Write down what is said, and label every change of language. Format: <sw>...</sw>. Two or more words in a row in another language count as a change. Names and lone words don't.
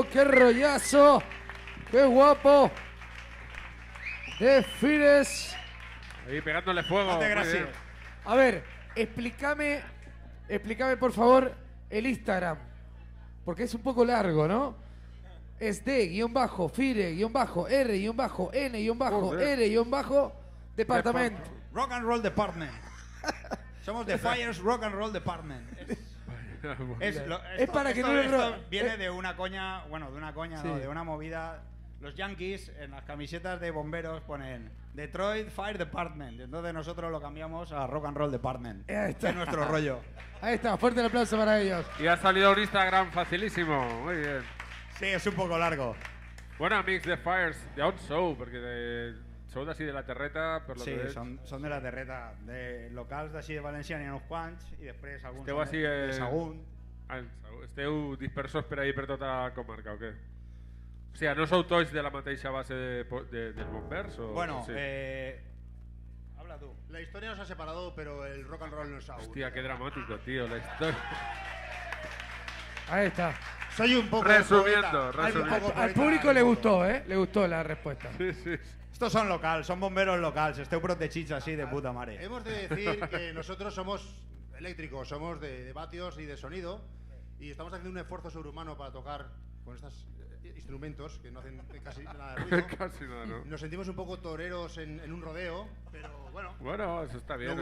<es>¡Qué rollazo! ¡Qué guapo! De Fires. Ahí pegándole fuego. Muchas muy gracias. bien. A ver, explícame por favor el Instagram. Porque es un poco largo, ¿no? Es D-Fire-R-N-departamento. Rock and Roll Department. Somos The Fires Rock and Roll Department. Es para que no le esto ro- viene de una coña, Sí. no, de una movida. Los Yankees en las camisetas de bomberos ponen Detroit Fire Department. Entonces nosotros lo cambiamos a Rock and Roll Department. Ahí está. Es nuestro rollo. Ahí está, fuerte el aplauso para ellos. Y ha salido un Instagram facilísimo. Muy bien. Sí, es un poco largo.</es> <ca>Bueno, amics de Fires, de un show, perquè sou d'ací de la terreta, per lo Sí, que veig. són de la terreta. De locals d'ací de València n'hi ha uns quants i després alguns Esteu són així, de Sagunt. Esteu dispersos per ahir per tota la comarca, o què? O sigui, no sou tots de la mateixa base dels bombers? O... Bueno, sí.</ca> <es>habla tú. La historia nos ha separado, pero el rock and roll nos ha unido. Hostia, qué dramático, tío, la historia. Ahí está. Soy un poco Resumiendo, poeta. Hay un resumiendo. poco Al poeta, público hay le un gustó, poco. ¿eh? Le gustó la respuesta. Sí, sí. Estos son locals, son bomberos locals.</es> <ca>Esteu protegits així de puta mare.</ca> <es>Hemos de decir que nosotros somos eléctricos, somos de vatios y de sonido y estamos haciendo un esfuerzo sobrehumano para tocar con estos instrumentos que no hacen casi nada de ruido. Casi nada, ¿no? Nos sentimos un poco toreros en un rodeo, pero bueno, Bueno, eso está bien.</es>